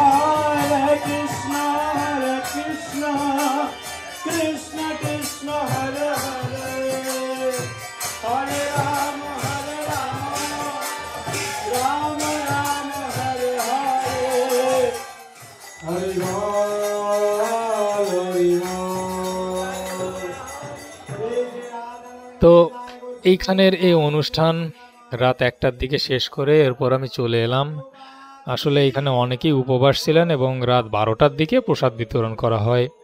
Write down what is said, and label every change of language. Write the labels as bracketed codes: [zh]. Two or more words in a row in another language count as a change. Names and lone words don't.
[bn] Hare Krishna, Krishna Krishna, Hare Hare, Hare Rama, Rama Rama, Hare Hare, Hare তো এইখানের এই অনুষ্ঠান রাত 1টার দিকে শেষ করে এরপর আমি চলে এলাম। আসলে এখানে অনেকেই উপবাস ছিলেন এবং রাত 12টার দিকে প্রসাদ বিতরণ করা হয়।